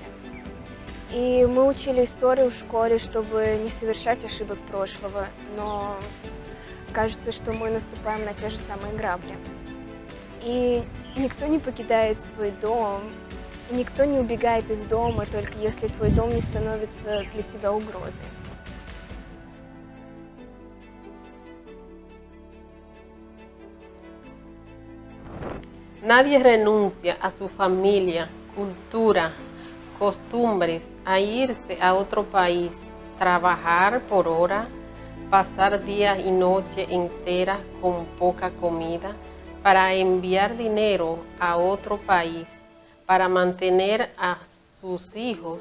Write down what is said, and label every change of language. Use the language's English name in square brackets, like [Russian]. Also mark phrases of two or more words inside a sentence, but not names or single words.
[Russian] И мы учили историю в школе, чтобы не совершать ошибок прошлого, но кажется, что мы наступаем на те же самые грабли. И никто не покидает свой дом, и никто не убегает из дома, только если твой дом не становится для тебя угрозой. [Spanish] Nadie renuncia a su familia, cultura, costumbres, a irse a otro país, trabajar por hora, pasar días y noches enteras con poca comida, para enviar dinero a otro país, para mantener a sus hijos.